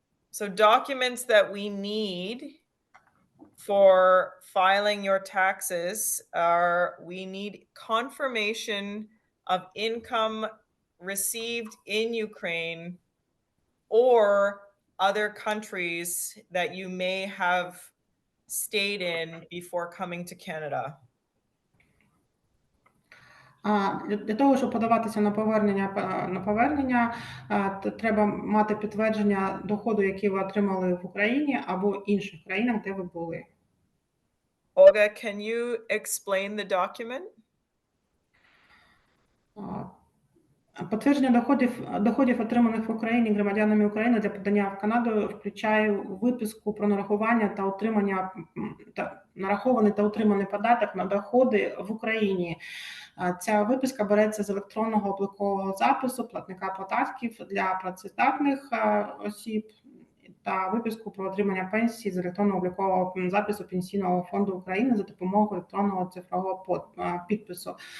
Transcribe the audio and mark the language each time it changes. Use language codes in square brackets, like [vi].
[en] So documents that we need for filing your taxes are, we need confirmation of income received in Ukraine or other countries that you may have stayed in before coming to Canada. [uk] Для того, щоб подаватися на повернення, треба мати підтвердження доходу, який ви отримали в Україні або інших країнах, де ви були. [en] Olga, can you explain the document? [uk] Підтвердження доходів, отриманих в Україні громадянами України для подання в Канаду, включає виписку про нарахування та отримання нарахований та утриманий податок на доходи в Україні. Ця виписка береться з електронного облікового запису платника податків для працездатних осіб та виписку про отримання пенсії з електронного облікового запису Пенсійного фонду України за допомогою електронного цифрового підпису.